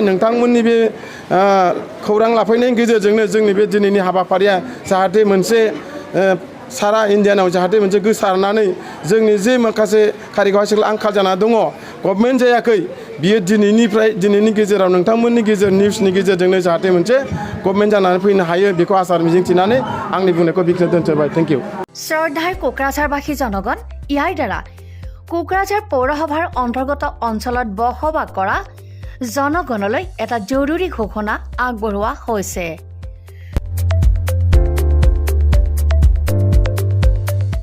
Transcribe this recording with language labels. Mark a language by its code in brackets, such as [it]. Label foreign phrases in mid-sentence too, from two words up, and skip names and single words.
[brx] नोंथांमोननि बे खौरां लाफैनायनि गेजेरजोंनो जोंनि बे दिनैनि हाबाफारिया जाहाथे मोनसे सारा इण्डियानाव जाहाथे मोनसे गोसारनानै जोंनि जे माखासे कारिगाव [en] high school [brx] आंखाल जाना दङ, गभर्नमेन्ट जायाखै, बियो दिनैनि गेजेराव नोंथांमोननि निउसनि गेजेरजोंनो जाहाथे मोनसे गभर्नमेन्ट जानानै फैनो हायो बेखौ आसा मिजिंथिनानै आंनि बुंनायखौ बेखिनियाव दोनथ'बाय। [en] thank you. [as] শ্ৰদ্ধাৰ কোকৰাঝাৰবাসী জনগণ, ইয়াৰ দ্বাৰা কোকৰাঝাৰ পৌৰসভাৰ অন্তৰ্গত অঞ্চলত বসবাস কৰা জনগণলৈ এটা জৰুৰী ঘোষণা আগবঢ়োৱা হৈছে।